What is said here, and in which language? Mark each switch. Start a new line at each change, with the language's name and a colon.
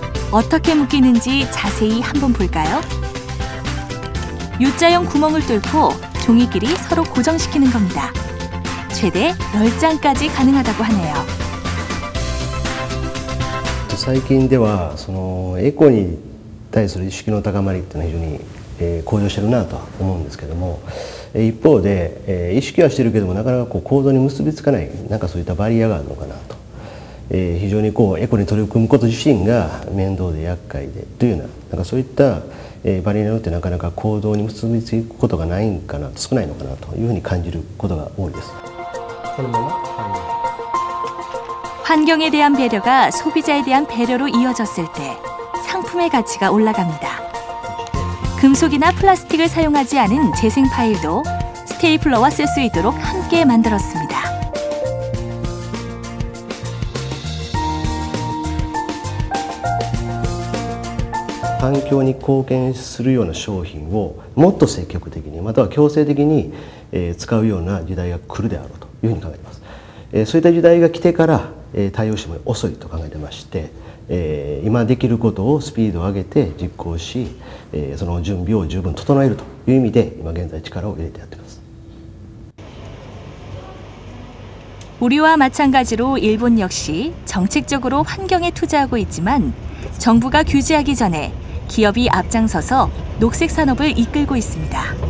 Korean: 어떻게 묶이는지 자세히 한번 볼까요? U자형 구멍을 뚫고 종이끼리 서로 고정시키는 겁니다. 최대 10장까지 가능하다고 하네요.
Japanese: 最近ではそのエコに対する意識の高まりっていうのは非常に向上してるなとは思うんですけども、一方で意識はしてるけどもなかなか行動に結びつかないなんかそういったバリアがあるのかなと、非常にエコに取り組むこと自身が面倒で厄介でというようななんかそういったバリアによってなかなか行動に結びつくことがないんかな少ないのかなというふうに感じることが多いです。このまま
Korean: 환경에 대한 배려가 소비자에 대한 배려로 이어졌을 때 상품의 가치가 올라갑니다. 금속이나 플라스틱을 사용하지 않은 재생 파일도 스테이플러와 쓸 수 있도록 함께 만들었습니다.
Japanese: 환경に貢献するような商品をもっと積極的にまたは強制的に使うような時代が来るであろうというふうに考えています。そういった時代が来てから対応しても遅いと考えてまして、今できることをスピードを上げて実行し、その準備を十分整えるという意味で今現在力を入れてやっています。
Korean: 우리와 마찬가지로 일본 역시 정책적으로 환경에 투자하고 있지만 정부가 규제하기 전에 기업이 앞장서서 녹색 산업을 이끌고 있습니다.